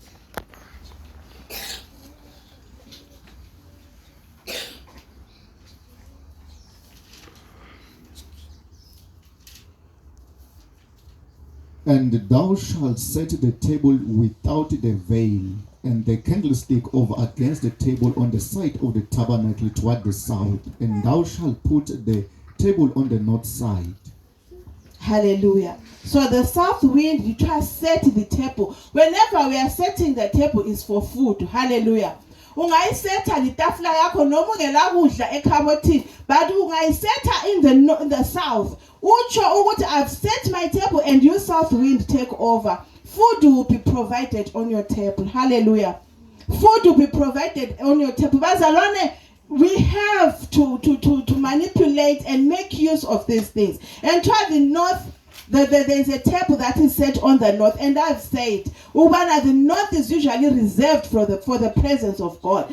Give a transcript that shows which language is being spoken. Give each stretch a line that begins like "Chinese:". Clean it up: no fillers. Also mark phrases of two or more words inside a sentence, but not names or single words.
English: And thou shalt set the table without the veil, and the candlestick over against the table on the side of the tabernacle toward the south, and thou shalt put the table on the north side. Hallelujah. So the south wind, you try to set the table. Whenever we are setting the table is for food.
Swati: Hallelujah. Ungayisetha litafula yakho noma ungela kudla ekhabothini, but ungayisetha
English: in the south.
Swati: Ucho ukuthi
English: I've set my table and you south wind take over. food will be provided on your table. Hallelujah. Food will be provided on your table. Bazalwane, we have to manipulate and make use of these things. And try the north, there's a table that is set on the north, and I've said, Ubana, the north is usually reserved for the presence of God.